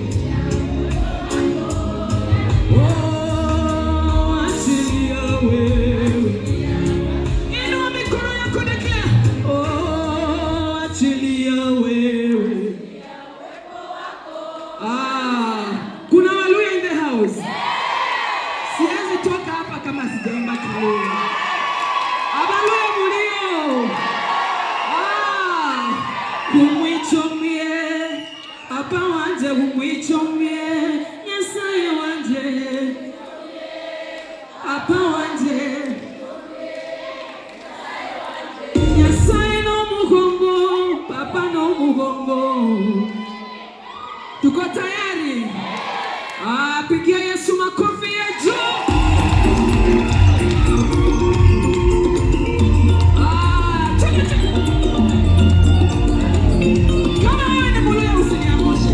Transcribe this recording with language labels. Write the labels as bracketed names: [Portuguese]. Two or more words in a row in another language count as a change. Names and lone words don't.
[Swahili] Oh, achilia wewe. Inua mikono yako declare. Oh, achilia wewe. Kuna Waluya [English] in the house. [Swahili] Siwezi toka hapa kama sijaimba Kiluya. [Luyia] Abaluya mulio. Kumwichomie. Apa wanje kumwichomie. Nyasaye wanje. Apa wanje. Nyasaye no mugongo. Papa no mugongo. [Swahili] Tuko tayari? Pigia Yesu makofi ya juu. Kama wewe ni Mluya usiniangushe.